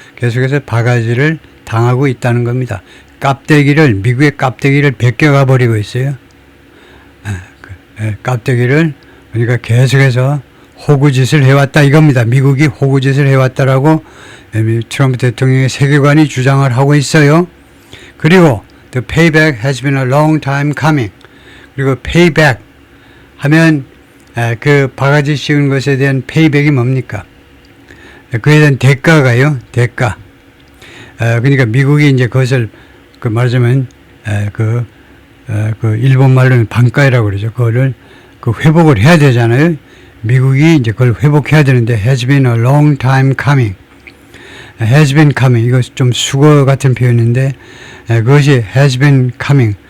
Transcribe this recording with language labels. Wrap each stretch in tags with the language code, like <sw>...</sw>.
<ko>계속해서 바가지를 당하고 있다는 겁니다. 미국의 깝대기를 베껴가 버리고 있어요. 깝대기를 그러니까 계속해서 호구짓을 해왔다 이겁니다. 미국이 호구짓을 해왔다라고 트럼프 대통령의 세계관이 주장을 하고 있어요. 그리고</ko> <en>the payback has been a long time coming.</en> <ko>그리고 payback 하면 그 바가지 씌운 것에 대한 payback이 뭡니까? 그에 대한 대가가요. 대가. 그러니까 미국이 이제 그것을 그 말하자면 그 일본 말로는 반가이라고 그러죠. 그거를 그 회복을 해야 되잖아요. 미국이 이제 그걸 회복해야 되는데</ko> <en>has been a long time coming. has been coming.</en> <ko>이거 좀 수거 같은 표현인데 그것이 has been coming.</ko>